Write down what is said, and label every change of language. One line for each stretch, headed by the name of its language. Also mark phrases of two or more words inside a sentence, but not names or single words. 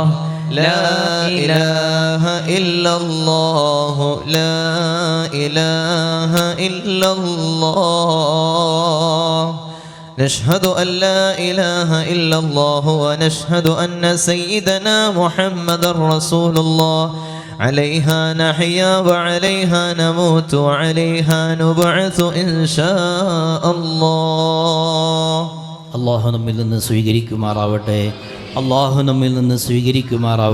Arabic: لا إله إلا الله لا إله إلا الله نشهد أن لا إله إلا الله ونشهد أن سيدنا محمد رسول الله عليها نحيا وعليها نموت وعليها نبعث إن شاء الله.
Malayalam: അല്ലാഹു നമ്മിൽ നിന്ന് സ്വീകരിക്കുമാറാവട്ടെ. അല്ലാഹു നമ്മിൽ നിന്ന് സ്വീകരിക്കുമാറാവട്ടെ.